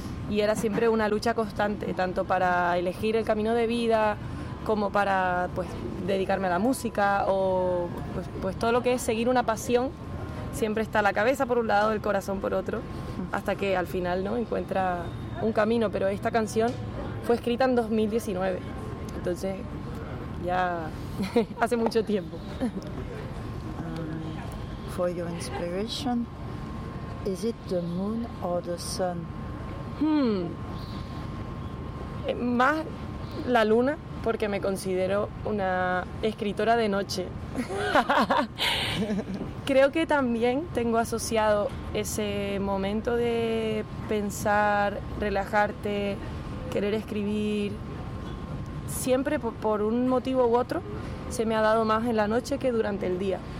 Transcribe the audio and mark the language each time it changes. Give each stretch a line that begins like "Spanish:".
Spanish: Y era siempre una lucha constante, tanto para elegir el camino de vida como para pues dedicarme a la música, o pues todo lo que es seguir una pasión, siempre está la cabeza por un lado, el corazón por otro, hasta que al final, ¿no?, encuentra un camino. Pero esta canción fue escrita en 2019, entonces ya hace mucho tiempo.
English: For your inspiration, is it the moon or the sun?
Spanish: Más la luna, porque me considero una escritora de noche. Creo que también tengo asociado ese momento de pensar, relajarte, querer escribir, siempre por un motivo u otro, se me ha dado más en la noche que durante el día.